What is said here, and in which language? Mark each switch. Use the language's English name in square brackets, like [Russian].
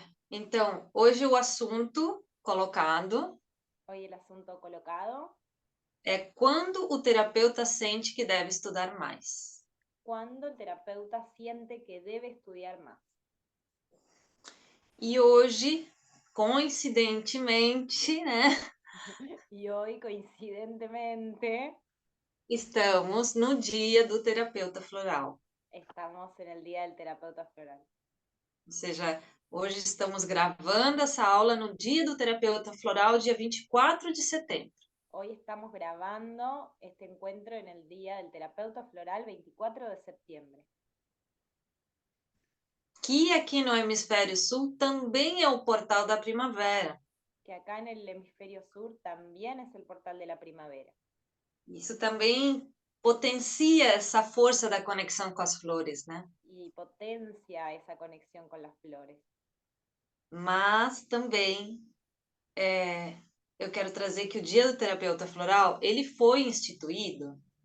[Portuguese] Então, hoje o assunto colocado [Spanish] Hoy el asunto colocado, [Portuguese] é quando o terapeuta sente que deve estudar mais. [Spanish] cuando el terapeuta siente que debe estudiar más. [Portuguese] E hoje, coincidentemente, né, [Spanish] Y hoy, coincidentemente, [Portuguese] estamos no dia do terapeuta floral. [Spanish] estamos en el Día del Terapeuta Floral. [Portuguese] Ou seja, hoje estamos gravando essa aula no dia do terapeuta floral, dia 24 de setembro. [Spanish] Hoy estamos grabando este encuentro en el Día del Terapeuta Floral, 24 de septiembre. [Portuguese] Que aqui no Hemisfério Sul também é o portal da primavera. [Spanish] Que acá en el hemisferio sur también es el portal de la primavera. [Portuguese] Isso também potencia essa força da conexão com as flores, né? [Spanish] Y potencia esa conexión con las flores. [Portuguese] Mas também eu quero trazer que o Dia do Terapeuta Floral, ele foi instituído